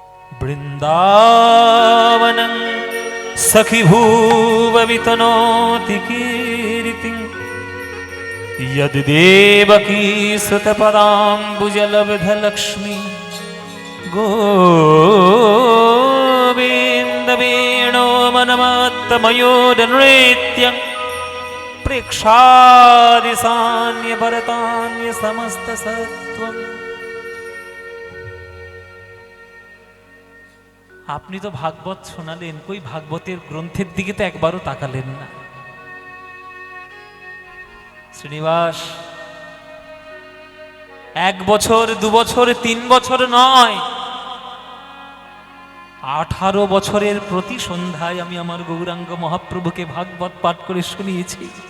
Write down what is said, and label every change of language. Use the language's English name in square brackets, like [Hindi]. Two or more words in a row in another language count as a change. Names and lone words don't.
[Sanskrit] বৃন্দাবনং সখিভূব বিতনোতি কীর্তিং यद देवकी सुतपदाम्बुजलब्धलक्ष्मी गोविन्द वेणो मनमत्तमयोर्नृत्यं प्रेक्षादिसान्य भरतान्य समस्त सत्वं। [Bangla] আপনি তো ভাগবত শোনালেন, কই ভাগবতের গ্রন্থের দিকে তো একবারও তাকালেন না। শ্রীনিবাস 1 বছর 2 বছর 3 বছর নয়, 18 বছরের প্রতি সন্ধ্যায় আমি আমার গৌরাঙ্গ মহাপ্রভুকে ভাগবত পাঠ করে শুনিয়েছি।